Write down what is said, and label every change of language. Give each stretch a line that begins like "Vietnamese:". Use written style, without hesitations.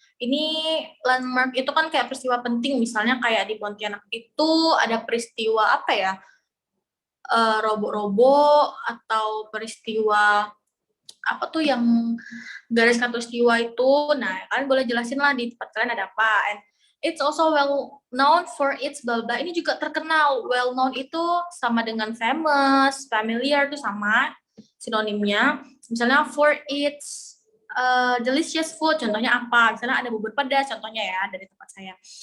Indonesian: Ini landmark itu kan kayak peristiwa penting, misalnya kayak di Pontianak itu ada peristiwa apa ya, robo-robo atau peristiwa apa tuh yang garis khatulistiwa itu. Nah kalian boleh jelasin lah di tempat kalian ada apa.
English: And it's also well known for its blah blah.
Indonesian: Ini juga terkenal. Well known itu sama dengan famous, familiar itu sama sinonimnya. Misalnya
English: for its delicious food,
Indonesian: contohnya apa? Misalnya ada bubur pedas, contohnya ya dari tempat saya.